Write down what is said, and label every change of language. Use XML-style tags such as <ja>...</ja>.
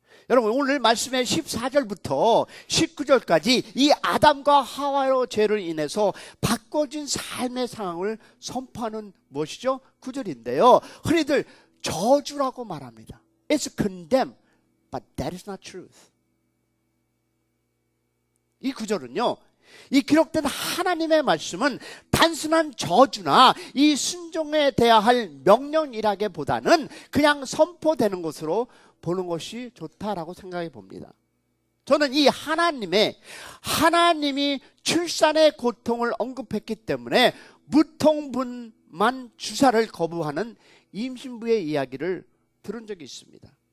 <ko>여러분, 오늘 말씀의 14절부터 19절까지 이 아담과 하와의 죄를 인해서 바꿔진 삶의 상황을 선포하는 무엇이죠? 구절인데요. 흔히들 저주라고 말합니다.</ko> <en>It's condemned, but that is not truth.</en> <ko>이 구절은요, 이 기록된 하나님의 말씀은 단순한 저주나 이 순종에 대해야 할 명령이라기보다는 그냥 선포되는 것으로 보는 것이 좋다라고 생각해 봅니다. 저는 이 하나님이 출산의 고통을 언급했기 때문에 무통분만 주사를 거부하는 임신부의 이야기를 들은 적이 있습니다.</ko>